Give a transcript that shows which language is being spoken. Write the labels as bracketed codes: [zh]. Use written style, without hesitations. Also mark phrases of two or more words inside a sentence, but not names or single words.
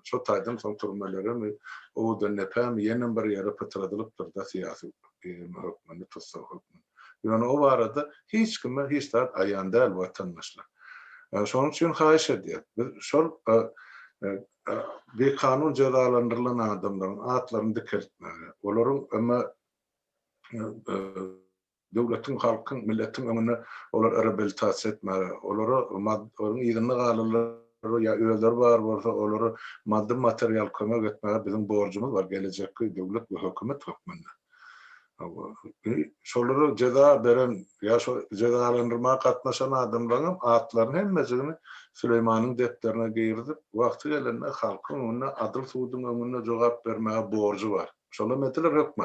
[tk] Şo taýdan soň türmelere o dönepem ýene bir ýere pytradylypdyr da siýasy hökmüni tutsa hökmüni. Ýöne o barada hiç kime hiç zat aýan däl watandaşlar. Şonuň üçin haýyş edýär. [tr] Şol bir kanun cezalandırılan adamların atlarını dikeltmeli. [tk] Olaryň ama devletin, halkın, milletin önüne olar rehabilitasiýa etmeli. Olaryň ýygyny galyları ya öýler bar bolsa olary maddi material kömek etmeli. [tr] Bizim borcumuz var gelecekki devlet we hökümet hökmünde. [tk] Şolary ceza beren ya şo cezalandyrma gatnaşan adamlaryň atlaryny hemmesini Süleymanyň defterine girdip, wagty gelende halkyň önüne adyl suwdyň öňünde jogap bermäge borcu var. Şola meselе hökmen.